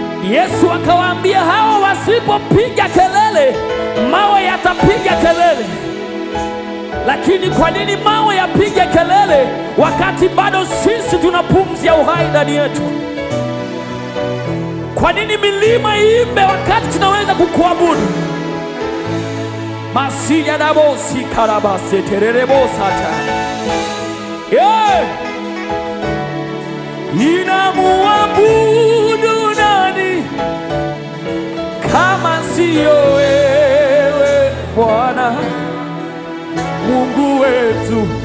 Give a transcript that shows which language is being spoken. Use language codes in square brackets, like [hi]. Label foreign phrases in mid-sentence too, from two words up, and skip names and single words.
[sw] Yesu akawaambia, "Hawa wasipopiga kelele, mawe yatapiga kelele." Lakini kwa nini mawe yapige kelele wakati bado sisi tuna pumzi ya uhai ndani yetu? Kwa nini milima iimbe wakati tunaweza kukuabudu? Masiya da bo si karabase terere bo sata. Yeah. Ninamuabudu nani kama siyo wewe, Bwana Mungu wetu?